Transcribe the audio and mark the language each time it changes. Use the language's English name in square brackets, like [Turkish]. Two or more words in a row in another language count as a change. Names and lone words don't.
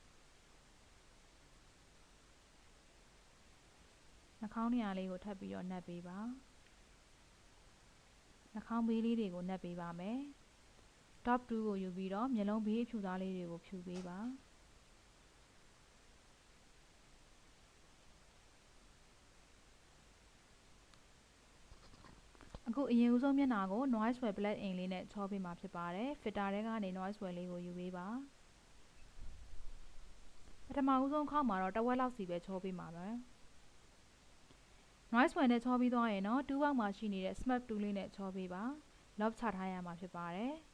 [Burmese] နှာခေါင်းနေရာလေးကိုထပ်ပြီးတော့နှက်ပေးပါနှာခေါင်းဘေးလေးတွေကိုနှက်ပေးပါမယ် [English] top 2 [Burmese] ကိုယူပြီးတော့မျက်လုံးဘေးအဖြူသားလေးတွေကိုဖြူပေးပါ အခုအရင်ဦးဆုံးမျက်နှာကို [English] noise swell black ink [Burmese] လေးနဲ့ချောပေးမှာဖြစ်ပါတယ် filter ထဲကနေ [English] noise swell [Burmese] လေးကိုယူပေးပါပထမဦးဆုံးခေါက်မှာတော့တစ်ဝက်လောက်စီပဲချောပေးမှာပဲ [English] noise swell [Burmese] နဲ့ချောပြီးသွားရင်တော့တူးပေါက်မှာရှိနေတဲ့ [English] smurf tool [Burmese] လေးနဲ့ချောပေးပါ [English] lock [Burmese] ချထားရမှာဖြစ်ပါတယ်